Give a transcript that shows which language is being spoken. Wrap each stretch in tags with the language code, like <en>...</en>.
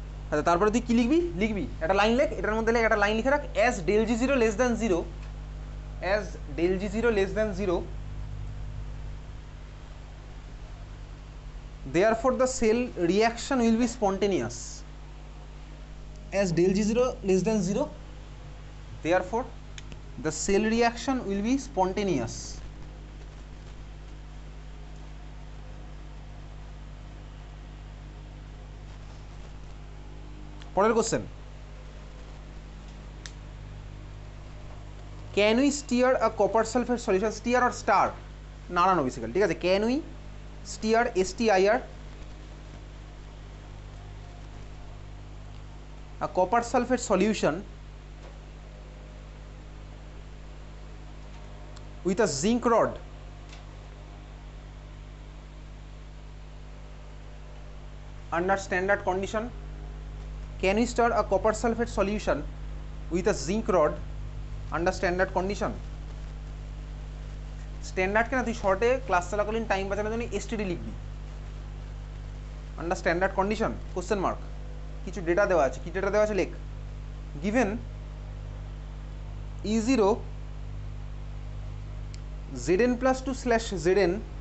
<bn>আচ্ছা তারপরে তুই কী লিখবি একটা লাইন লেখ, এটার মধ্যে একটা লাইন লিখে রাখ, as del G zero less than 0,</bn> <en>as del g 0 less than 0, therefore the cell reaction will be spontaneous. As del g 0 less than 0, therefore the cell reaction will be spontaneous.</en> <bn>পরের question,</bn> <en>can we steer a copper sulfate solution, steer or star,</en> <bn>নাড়ানো basically, ঠিক আছে,</bn> <en>can we steer STIR a copper sulfate solution with a zinc rod under standard condition? Can we stir a copper sulfate solution with a zinc rod under standard condition?</en> <bn>Standard কেন, তুই শর্টে class চলাকালীন time বাঁচানোর জন্য STD লিখবি, under standard condition question mark, কিছু data দেওয়া আছে, কি ডেটা দেওয়া আছে লেখ, গিভেন ই জিরো Zn+2/Zn</bn>